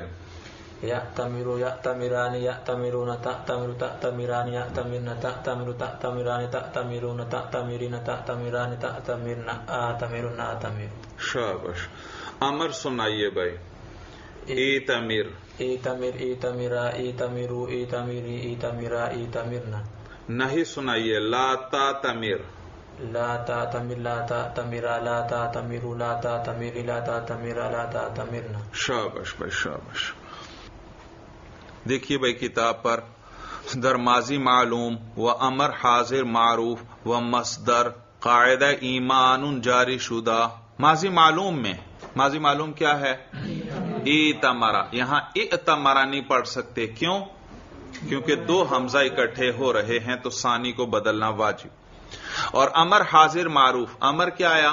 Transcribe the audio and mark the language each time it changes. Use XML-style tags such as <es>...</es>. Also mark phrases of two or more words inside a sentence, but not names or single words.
<ar>یأتمرو یأتمران یأتمرون تأتمر تأتمران یأتمرن تأتمر تأتمران تأتمرون تأتمرین تأتمران تأتمرن آتمرن آتمر.</ar> <ur>شاباش. امر سنائیے بھائی. ایتمر،</ur> <ar>ایتمر ایتمرا ایتمرو ایتمری ایتمرا ایتمرنا.</ar> <ur>نہیں سنائیے.</ur> <ar>لا تاتمر، لا تأتمر لا تأتمرا لا تأتمرو لا تأتمری لا تأتمرا لا تأتمرنا.</ar> <ur>شاباش بھائی شاباش. دیکھیے بھائی کتاب پر</ur> <fa>در ماضی معلوم و امر حاضر معروف و مصدر قاعدہ ایمان جاری شدہ.</fa> <ur>ماضی معلوم میں ماضی معلوم کیا ہے؟ ایتمرا. یہاں ائتمرا نہیں پڑھ سکتے. کیوں؟ کیونکہ دو حمزہ اکٹھے ہو رہے ہیں تو ثانی کو بدلنا واجب. اور امر حاضر معروف، امر کیا آیا؟</ur>